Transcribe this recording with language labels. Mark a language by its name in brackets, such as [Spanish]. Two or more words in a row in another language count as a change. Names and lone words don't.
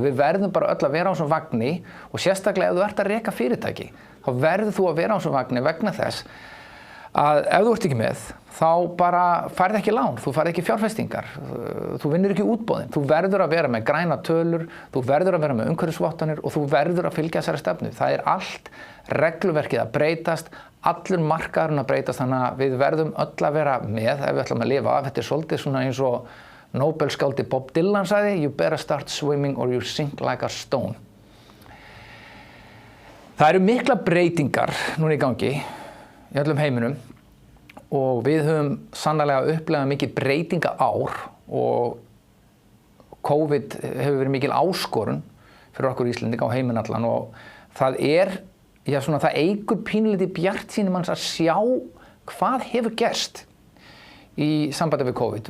[Icelandic] Við verðum bara öll að vera á þessum vagni og sérstaklega ef þú ert að reka fyrirtæki, þá verður þú að vera á þessum vagni vegna þess að ef þú ert ekki með, þá bara færð ekki lán, þú færð ekki fjárfestingar, þú vinnur ekki útboðin, þú verður að vera með græna tölur, þú verður að vera með umhverfisvottanir og þú verður að fylgja þessari stefnu. Það allt regluverkið að breytast, allur markaðurinn að breytast, þannig að við verðum öll að vera með ef við ætlum að lifa af. Þetta svolítið svona eins og Nobelskáldi Bob Dylan sagði, [English] you better start swimming or you sink like a stone. [Icelandic] Það eru mikla breytingar núna í gangi í öllum heiminum og við höfum sannarlega upplifað mikið breytinga ár og COVID hefur verið mikil áskorun fyrir okkur Íslendinga á heiminn allan og það það eykur pínulítið bjartsýni manns að sjá hvað hefur gerst í sambandi við COVID.